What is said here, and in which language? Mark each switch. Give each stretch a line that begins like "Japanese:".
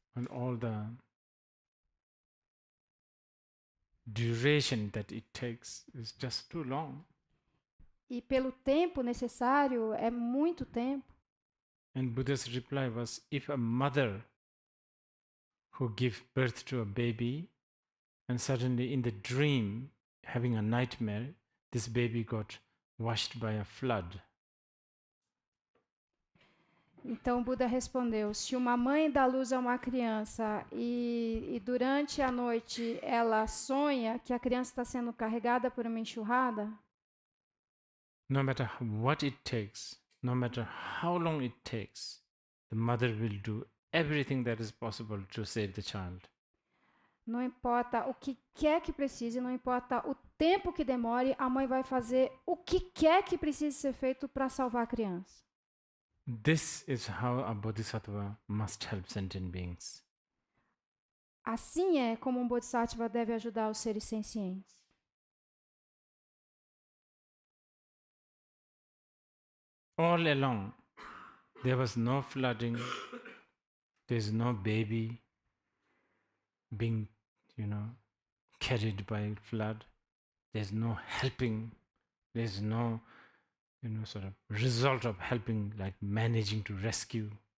English: And all the duration that it takes is just too long.
Portuguese: E pelo tempo necessário, é muito tempo.
English: And Buddha's reply was, if a mother who gives birth to a baby and suddenly in the dream, having a nightmare, this baby got washed by a flood.
Portuguese: Então Buda respondeu: se uma mãe dá luz a uma criança e durante a noite ela sonha que a criança está sendo carregada por uma enxurrada,
English: no matter what it takes, no matter how long it takes, the mother will do everything that is possible to save the child.
Portuguese: Não importa o que quer que precise, não importa o tempo que demore, a mãe vai fazer o que quer que precise ser feito para salvar a criança.
English: This is how a bodhisattva must help sentient beings.
Portuguese: Assim é como um bodhisattva deve ajudar os seres sencientes.
English: All along, there was no flooding, there's no baby being, carried by flood. There's no helping, there's no, sort of result of helping, like managing to rescue.